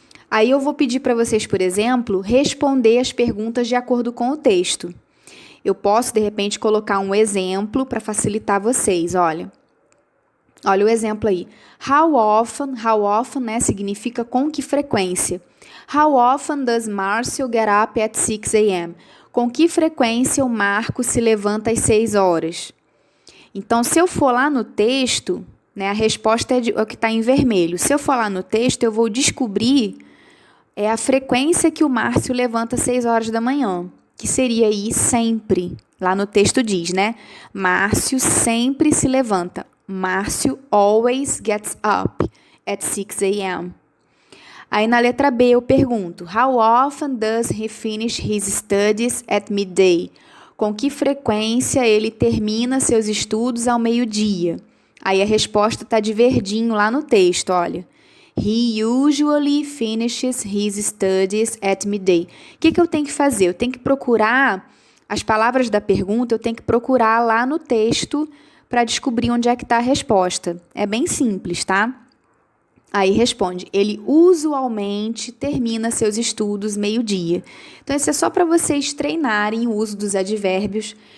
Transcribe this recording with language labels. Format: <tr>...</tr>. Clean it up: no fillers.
<pt>Aí eu vou pedir para vocês, por exemplo, responder as perguntas de acordo com o texto. Eu posso, de repente, colocar um exemplo para facilitar vocês, olha. Olha o exemplo aí. How often, né, significa com que frequência.</pt> <en>How often does Marcio get up at 6 a.m.?</en> <pt>Com que frequência o Marco se levanta às 6 horas? Então, se eu for lá no texto, né, a resposta é o que está em vermelho. Se eu for lá no texto, eu vou descobrir a frequência que o Márcio levanta às 6 horas da manhã, que seria aí sempre. Lá no texto diz, né? Márcio sempre se levanta.</pt> <en>Márcio always gets up at 6 a.m.</en> <pt>Aí na letra B eu pergunto,</pt> <en>how often does he finish his studies at midday?</en> <pt>Com que frequência ele termina seus estudos ao meio-dia? Aí a resposta está de verdinho lá no texto, olha.</pt> <en>He usually finishes his studies at midday.</en> <pt>O que eu tenho que fazer? Eu tenho que procurar as palavras da pergunta, eu tenho que procurar lá no texto para descobrir onde é que está a resposta. É bem simples, tá? Aí responde, ele usualmente termina seus estudos meio-dia. Então, isso é só para vocês treinarem o uso dos advérbios.</pt>